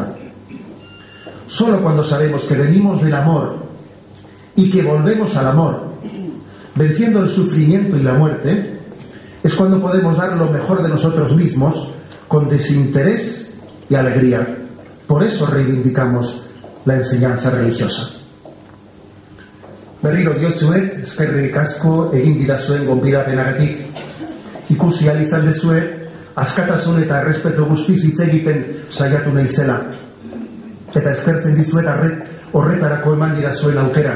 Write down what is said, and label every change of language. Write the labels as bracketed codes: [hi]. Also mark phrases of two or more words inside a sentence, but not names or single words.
[es] Solo cuando sabemos que venimos del amor y que volvemos al amor, venciendo el sufrimiento y la muerte, es cuando podemos dar lo mejor de nosotros mismos con desinterés y alegría. Por eso reivindicamos la enseñanza religiosa. [eu] Berriro diotsuet, eskerrik asko egin didazuen gonbidapenagatik. Ikusi ahal izan duzue, askatasun eta errespetu guztiz hitz egiten saiatu naizela. Eta eskertzen dizuet horretarako eman didazuen aukera.